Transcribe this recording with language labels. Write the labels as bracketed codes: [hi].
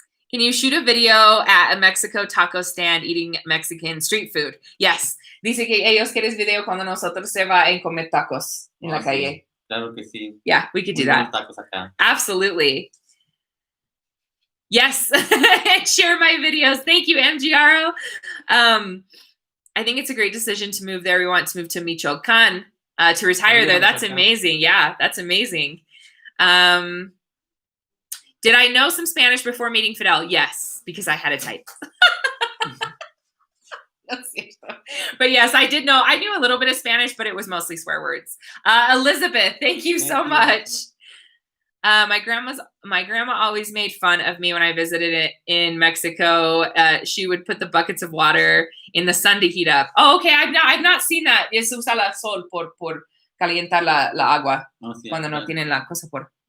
[en] Can you shoot a video at a Mexico taco stand eating Mexican street food? Yes. [es] Dice que ellos quieren video cuando nosotros se va a comer tacos en la calle. Claro que sí. [en] Yeah, we could do that. [es] Tacos acá. [en] Absolutely. Yes. Share my videos. Thank you, MGRO. I think it's a great decision to move there. We want to move to Michoacan to retire there. That's amazing. Yeah, that's amazing. Did I know some Spanish before meeting Fidel? Yes, because I had a type. But yes, I did know. I knew a little bit of Spanish, but it was mostly swear words. Elizabeth, thank you so much. My grandma always made fun of me when I visited it in Mexico. She would put the buckets of water in the sun to heat up. Oh, okay. I've not seen that. [es] Es usa la sol por calientar la agua cuando no tienen la cosa por.